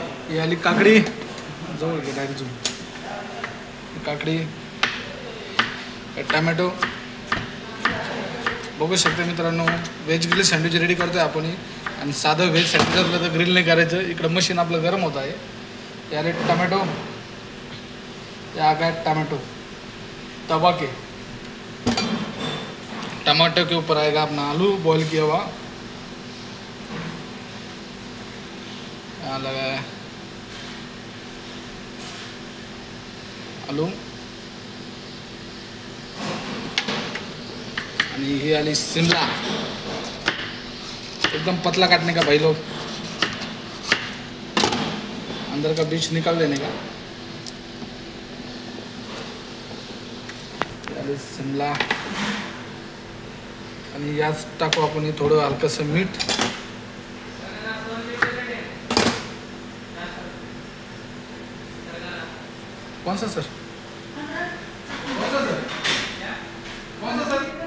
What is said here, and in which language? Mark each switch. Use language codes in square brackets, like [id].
[mr] ये आली काकडी जवळ घे डायरेक्ट झूम. काकडी, टमॅटो. बघू शकता मित्रांनो, व्हेज ग्रिल सँडविच रेडी करतोय आपण. आणि साधं व्हेज सँडविच असलं तर ग्रिल नाही करायचं. इकडं मशीन आपलं गरम होत आहे. [hi] याले टमॅटो, या काय टमाटो तवा के टमाटो के ऊपर आएगा अपना आलू बॉईल किया हुआ. यहाँ लगा है आलू. [mr] आणि ही आली शिमला. [hi] एकदम पतला काटने का भाई लोग, अंदर का बीज निकाल देने का. [mr] शिमला आणि याच टाकू आपण थोडं हलकंसं मीठ. [hi] कौन सा सर? कौन सा सर?